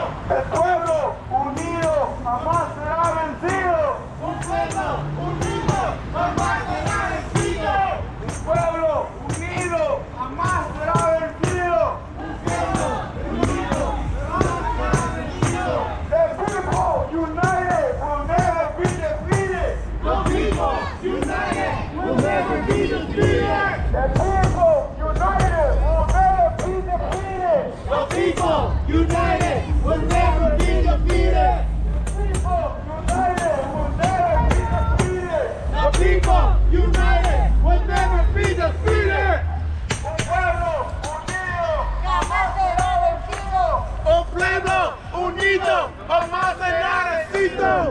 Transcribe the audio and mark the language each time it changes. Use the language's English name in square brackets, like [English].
[Spanish] El pueblo unido jamás será vencido. Un pueblo unido jamás será vencido. Un pueblo unido jamás será vencido. [English] The people united will never be defeated. The people united will never be defeated. The people united will never be defeated. The people united will never be defeated. People united will never be defeated. The people united will never be defeated. [Spanish] Un pueblo unido jamás será vencido. Un pueblo unido jamás será vencido.